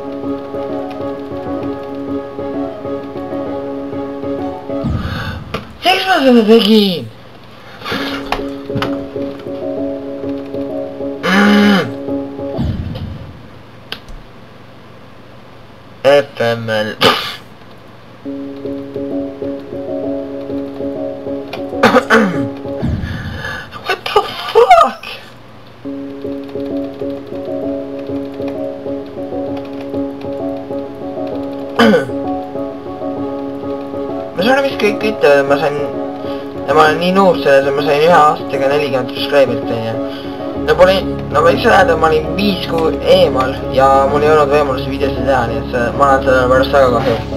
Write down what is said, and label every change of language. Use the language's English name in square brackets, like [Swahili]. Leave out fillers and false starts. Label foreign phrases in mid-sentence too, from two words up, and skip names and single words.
[Estonian] Miks ma seda tegin? [English] FML. What the fuck? [Estonian] Ma saan vist kõik ütelda, ma sain... Ja ma olen nii nuub selles, et ma sain 1 aastaga 40 subscriberit teine. No ma võiks rääda, ma olin 5 kuu eemal ja mul ei olnud võimalusi videosi teha, nii et ma olen selle pärast väga kahju.